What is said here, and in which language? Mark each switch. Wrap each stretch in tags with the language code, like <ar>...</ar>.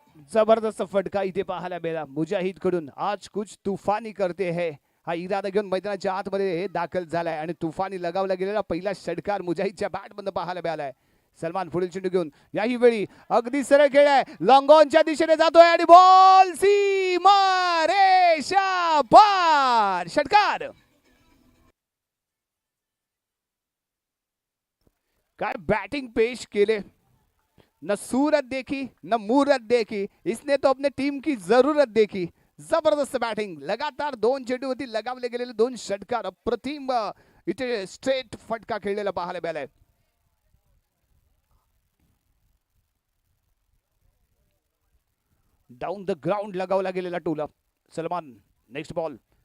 <mr>जबरदस्त फटका इथे पाहायला मिळाला मुजाहिद कडून.</mr> <hi>आज कुछ तुफानी करते है</hi> <mr>हा इरादा घेऊन मैदानाच्या आतमध्ये दाखल झालाय आणि तुफानी लगावला गेलेला पहिला षटकार मुजाहिदच्या बॅट मधून पाहायला मिळालाय. सलमान पुढील चेंडू घेऊन याही वेळी अगदी सरळ खेळ आहे, लॉंग ऑनच्या दिशेने जातोय आणि बॉल सीमा रेषा पार, षटकार. काय बैटिंग पेश केले,</mr> <hi>न सूरत देखी न मूरत देखी, इसने तो अपने टीम की जरूरत देखी.</hi> <mr>जबरदस्त बॅटिंग, लगातार दोन चेंडूवरती लगावले गेलेले दोन षटकार, अप्रतिम इथे स्ट्रेट फटका खेळलेला पाहायला मिळालाय.</mr> <en>down the ground</en> <mr>लगावला गेलेला टोला. Salman</mr> <en>Next ball.</en>